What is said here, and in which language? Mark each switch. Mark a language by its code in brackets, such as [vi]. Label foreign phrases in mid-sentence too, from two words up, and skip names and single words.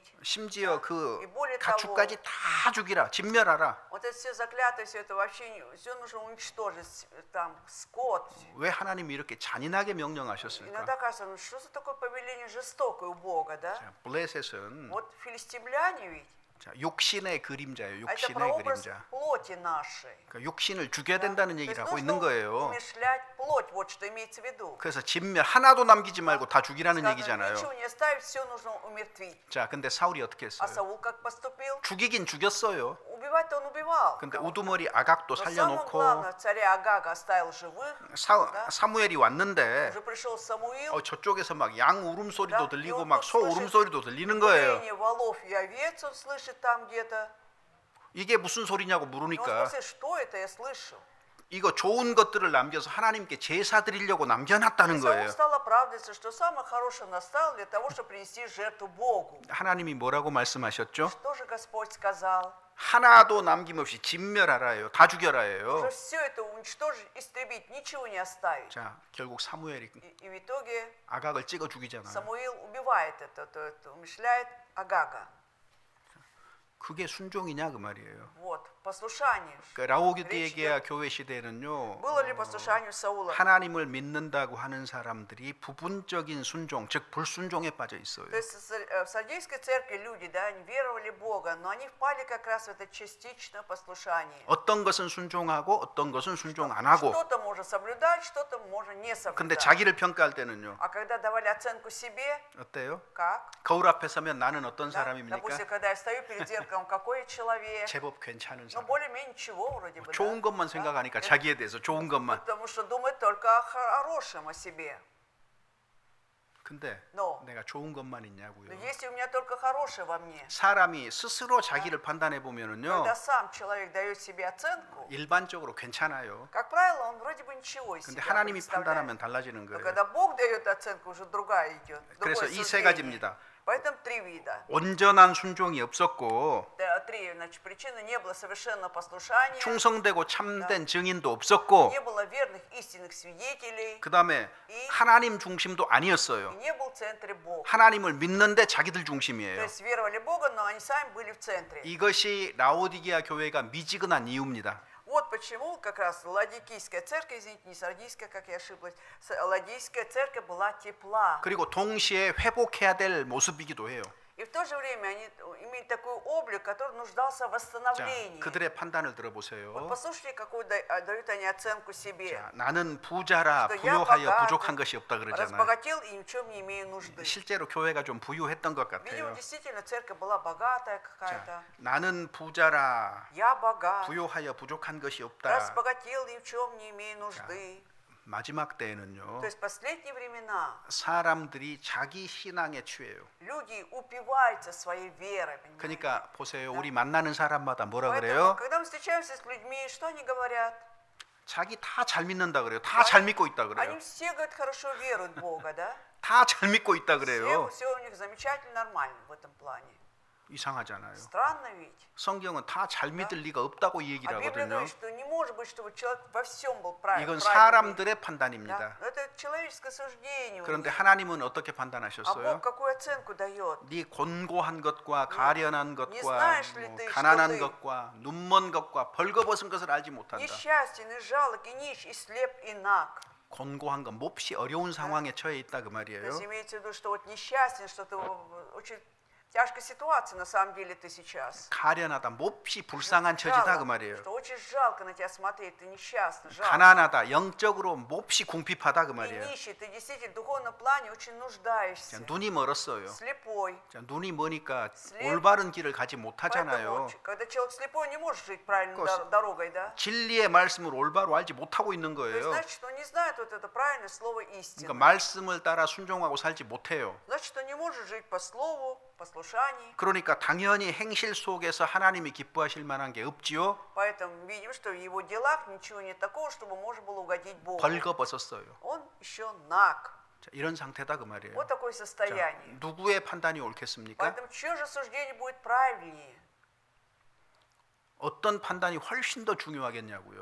[ko] 심지어 그 [ru] И более [ko] 가축까지 다 죽이라, 진멸하라. [ru] Вот это все заклятое, все это вообще, все нужно уничтожить, там, скот. [ko] 왜 하나님이 이렇게 잔인하게 명령하셨을까? [ru] Иногда кажется, ну что за такое повеление жестокое у Бога, да? [ko] 자, 블레셋은 [ru] Вот филистимляне ведь, [ko] 자, 욕신의 그림자예요. [ru] а это [ko] 욕신의 [ru] прообраз [ko] 그림자. [ru] плоти нашей. [ko] 그러니까 욕신을 죽여야 된다는 [ru] То есть [ko] 얘기를 하고 [ru] нужно [ko] 있는 거예요. [ru] умершлять плоть, вот что имеется в виду. [ko] 그래서 진멸 하나도 남기지 말고 다 죽이라는 [ru] Сказано, [ko] 얘기잖아요. [ru] ничего не оставить, все нужно умертвить. [ko] 자, 근데 사울이 어떻게 [ru] А [ko] 했어요? [ru] Саул как поступил? [ko] 죽이긴 죽였어요. [ru] убивать-то он убивал. [ko] 근데 [ru] кого-то. [ko] 우두머리 아각도 [ru] Но самое [ko] 살려놓고 [ru] главное, царя Агага оставил живых. Да? [ko] 사무엘이 왔는데 [ru] Уже пришел Самуил. [ko] 저쪽에서 막 양 울음소리도 [ru] Да, [ko] 들리고 [ru] и он [ko] 막 [ru] тут [ko] 소 [ru] слышит [ko] 울음소리도 들리는 거예요. [ru] Блеяние волов и овец он слышит там где-то. [ko] 이게 무슨 소리냐고 [ru] И он [ko] 물으니까 [ru] спросит, что это я слышу? [ko] 이거 좋은 것들을 남겨서 하나님께 제사 드리려고 남겨놨다는 [ru] Саул [ko] 거예요. [ru] стал оправдываться, что самое хорошее он оставил для того, чтобы принести жертву Богу. [ko] 하나님이 뭐라고 말씀하셨죠? [ru] Что же Господь сказал? [ko] 하나도 남김없이 진멸하라예요. 다 죽여라예요. [ru] Уже все это уничтожить, истребить, ничего не оставить. [ko] 자, 결국 사무엘이 [ru] И в итоге [ko] 아각을 찍어 죽이잖아요. [ru] Самуил убивает это умышляет Агага. [ko] 그게 순종이냐 그 말이에요. [ru] Вот, послушание. [ko] 그 라오디게아 교회 시대는요. [ru] Было ли послушанию Саула? [ko] 하나님을 믿는다고 하는 사람들이 부분적인 순종, 즉 불순종에 빠져 있어요. [ru] То есть в Сардийской церкви люди, да, они веровали в Бога, но они впали как раз в это частичное послушание. [ko] 어떤 것은 순종하고 어떤 것은 순종 안 하고. [ru] Что-то можно соблюдать, что-то можно не [ko] 근데 [ru] соблюдать. [ko] 자기를 평가할 때는요. [ru] А когда давали оценку себе, [ko] 어때요? [ru] как? [ko] 거울 앞에 서면 나는 어떤 [ru] Да? [ko] 사람입니까? [ru] Допустим, когда я стою перед зеркалом, какой я человек? [ko] 제법 괜찮은 [ru] Ну, [ko] 사람. [ru] более-менее ничего вроде бы. [ko] 좋은 [ru] Да? [ko] 것만 생각하니까 [ru] Да? [ko] 자기에 대해서 좋은 것만. [ru] Потому что думает только о хорошем о себе. [ko] 근데 [ru] Но. [ko] 내가 좋은 것만 있냐고요. [ru] Но если у меня только хорошее во мне, [ko] 사람이 스스로 자기를 판단해 보면은요. [ru] когда сам человек дает себе оценку, [ko] 일반적으로 괜찮아요. [ru] как правило, он вроде бы ничего из [ko] 근데 [ru] себя [ko] 하나님이 [ru] представляет. [ko] 판단하면 달라지는 [ru] Но [ko] 거예요. [ru] когда Бог дает оценку, уже другая идет. [ko] 그래서 [ru] другое [ko] 이 세 [ru] суждение. [ko] 가지입니다. [ru] Поэтому три вида. [ko] 온전한 순종이 없었고 [ru] Три, значит, причины: не было совершенного послушания, [ko] 충성되고 참된 증인도 없었고 [ru] не было верных истинных свидетелей, [ko] 그다음에 하나님 중심도 [ru] и [ko] 아니었어요. [ru] не был в центре Бог. [ko] 하나님을 믿는데 자기들 [ru] То [ko] 중심이에요. [ru] есть веровали в Бога, но они сами были в центре. [ko] 이것이 라오디게아 교회가 미지근한 이유입니다. [ru] Вот почему как раз Ладикийская церковь, извините, не Сардийская, как я ошиблась, Ладикийская церковь была тепла. [ko] 그리고 동시에 회복해야 될 모습이기도 해요. [ru] И в то же время они имели такой облик, который нуждался в [ko] 자, [ru] восстановлении. [ko] 그들의 판단을 [ru] Вот [ko] 들어보세요. [ru] послушайте, какую дают они оценку себе. [ko] 자, 나는 부자라 [ru] что я [ko] 부요하여 [ru] богат, [ko] 부족한 것이 없다 그러잖아요. [ru] разбогател и ни в чем не имею нужды. [ko] 실제로 교회가 좀 부유했던 것 [ru] Видимо, [ko] 같아요. [ru] действительно, церковь была богатая [ko] 자, [ru] какая-то. [ko] 나는 부자라 [ru] Я богат, [ko] 부요하여 부족한 것이 없다. [ru] разбогател, ни в чем не имею нужды. [ko] 마지막 때에는요. [ru] То есть в последние времена [ko] 사람들이 자기 신앙에 취해요. [ru] люди упиваются своей верой. Понимаете? [ko] 그러니까 보세요. 우리 만나는 사람마다 뭐라 [ru] Поэтому, [ko] 그래요? [ru] когда мы встречаемся с людьми, что они говорят? [ko] 자기 다 잘 믿는다 그래요. 다 잘 믿고 있다 그래요. [ru] Они все, говорят, хорошо веруют в Бога, да? [ko] 다 잘 믿고 있다 그래요. [ru] Все у них замечательно, нормально в этом плане. [ko] 이상하잖아요. [ru] Странно ведь. [ko] 성경은 다 잘 믿을 리가 없다고 이 얘기를 [ru] А Библия [ko] 하거든요. [ru] говорит, что не может быть, чтобы человек во всем был правильный. [ko] 이건 사람들의 판단입니다. [ru] Да? Но это человеческое суждение. у [ko] 그런데 [ru] них. [ko] 하나님은 어떻게 [ru] А [ko] 판단하셨어요? [ru] Бог какую оценку дает? [ko] 네 곤고한 것과 가련한 것과 [ru] знаешь ли [ko] 뭐 [ru] ты, [ko] 가난한 [ru] что ты- [ko] 것과 눈먼 것과 벌거벗은 것을 알지 못한다. [ru] Несчастен и жалок, и нищ, и слеп, и наг. [ko] 곤고한 것, 몹시 어려운 상황에 처해 있다 그 [ru] То [ko] 말이에요. [ru] есть имеется в виду, что вот несчастен, что ты в очень тяжкая ситуация на самом деле ты сейчас. [ko] 가련하다, 몹시 불쌍한 처지다 그 말이에요. [ru] Что очень жалко на тебя смотреть, ты несчастный, жалко. [ko] 가난하다, 영적으로 몹시 궁핍하다 그 [ru] И [ko] 말이에요. [ru] нищий, ты действительно в духовном плане очень нуждаешься. [ko] 자, 눈이 멀었어요. [ru] Слепой. [ko] 자, 눈이 머니까 [ru] Слеп. [ko] 올바른 길을 가지 [ru] Поэтому, [ko] 못하잖아요. [ru] когда человек слепой, не может жить правильной [ko] 그것은- [ru] дорогой, да? [ko] 진리의 말씀을 올바로 알지 못하고 있는 [ru] То есть, [ko] 거예요. [ru] значит, он не знает вот это правильное слово истины. [ko] 그러니까 말씀을 따라 순종하고 살지 못해요. [ru] Значит, он не может жить по слову, послушании. [ko] 그러니까 당연히 행실 속에서 하나님이 기뻐하실 만한 게 없지요. [ru] Поэтому видим, что в его делах ничего нет такого, чтобы можно было угодить Богу. [ko] 벌거벗었어요. [ru] Он еще наг. [ko] 자, 이런 상태다 그 말이에요. [ru] Вот такое [ko] 자, [ru] состояние. [ko] 누구의 판단이 옳겠습니까? [ru] Поэтому чье же суждение будет правильнее? [ko] 어떤 판단이 훨씬 더 중요하겠냐고요.